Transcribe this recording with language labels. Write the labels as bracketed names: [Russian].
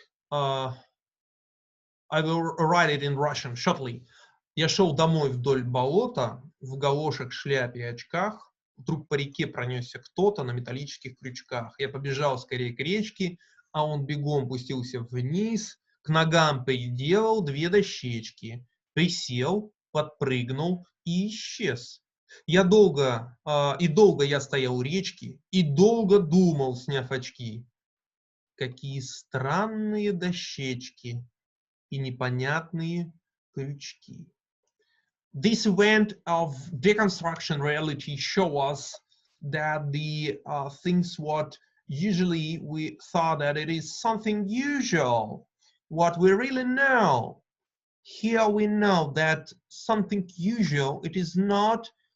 [English] I will write it in Russian shortly. [Russian] Я шел домой вдоль болота, в галошах, шляпе и очках. Вдруг по реке пронесся кто-то на металлических крючках. Я побежал скорее к речке, а он бегом пустился вниз, к ногам приделал две дощечки, присел, подпрыгнул и исчез. Я долго я стоял у речки и долго думал, сняв очки. Какие странные дощечки и непонятные крючки. [English] This event of deconstruction reality show us that the things what usually we thought that it is something usual, what we really know. Here we know that something usual, it is not